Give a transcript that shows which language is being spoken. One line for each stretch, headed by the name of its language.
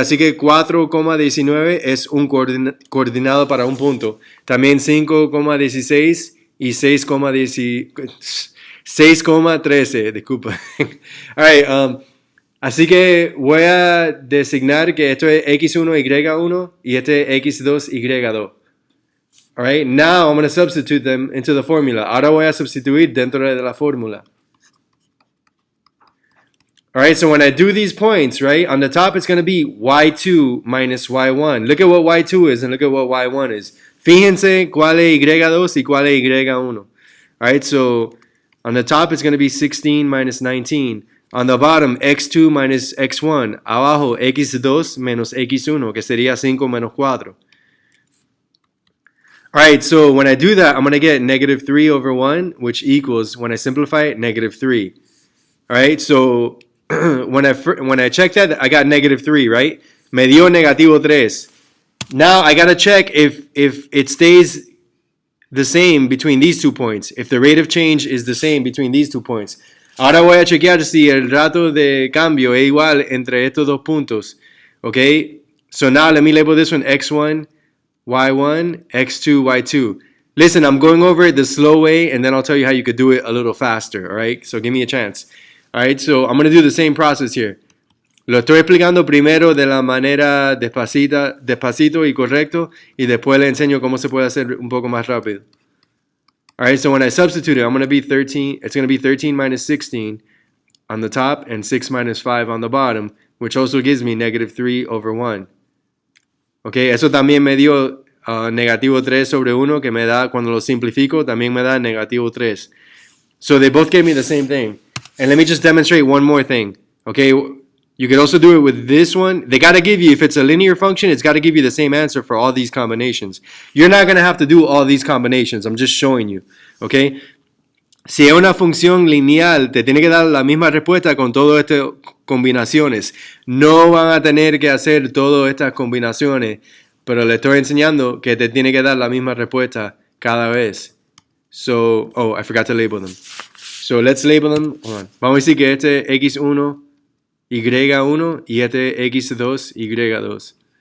Spanish: Así que 4,19 es un coordinado para un punto. También 5,16 y 6,13, disculpa.
English: All right,
Spanish: así que voy a designar que esto es x1, y1 y este es x2, y2.
English: All right, now I'm going to substitute them into the formula.
Spanish: Ahora voy a sustituir dentro de la fórmula.
English: All right, so when I do these points, right, on the top it's going to be y2 minus y1. Look at what y2 is and look at what y1 is.
Spanish: Fíjense cuál es y2 y cuál es y1.
English: All right, so On the top, it's going to be 16 minus 19. On the bottom, x2 minus x1.
Spanish: Abajo, x2 menos x1, que sería 5 menos 4.
English: All right, so when I do that, I'm going to get negative 3 over 1, which equals, when I simplify it, negative 3. All right, so when I check that, I got negative 3, right?
Spanish: Me dio negativo 3.
English: Now I got to check if it stays the same between these 2 points, if the rate of change is the same between these 2 points.
Spanish: Ahora voy a chequear si el rato de cambio es igual entre estos dos puntos.
English: Okay, so now let me label this one x1, y1, x2, y2. Listen, I'm going over it the slow way, and then I'll tell you how you could do it a little faster, all right? So give me a chance. All right, so I'm going to do the same process here.
Spanish: Lo estoy explicando primero de la manera despacito y correcto, y después le enseño cómo se puede hacer un poco más rápido.
English: All right, so when I substitute it, I'm going to be 13. It's going to be 13 minus 16 on the top and 6 minus 5 on the bottom, which also gives me negative 3 over 1.
Spanish: Okay, eso también me dio negativo 3 sobre 1, que me da, cuando lo simplifico, también me da negativo 3.
English: So they both gave me the same thing. And let me just demonstrate one more thing. Okay, you could also do it with this one. They got to give you, if it's a linear function, it's got to give you the same answer for all these combinations. You're not going to have to do all these combinations. I'm just showing you.
Spanish: Okay, si es una función lineal, te tiene que dar la misma respuesta con todas estas combinaciones. No van a tener que hacer todas estas combinaciones, pero le estoy enseñando que te tiene que dar la misma respuesta cada vez.
English: So, oh, I forgot to label them. So let's label them. Hold on.
Spanish: Vamos a decir que este x1, y1 y este x2, y2.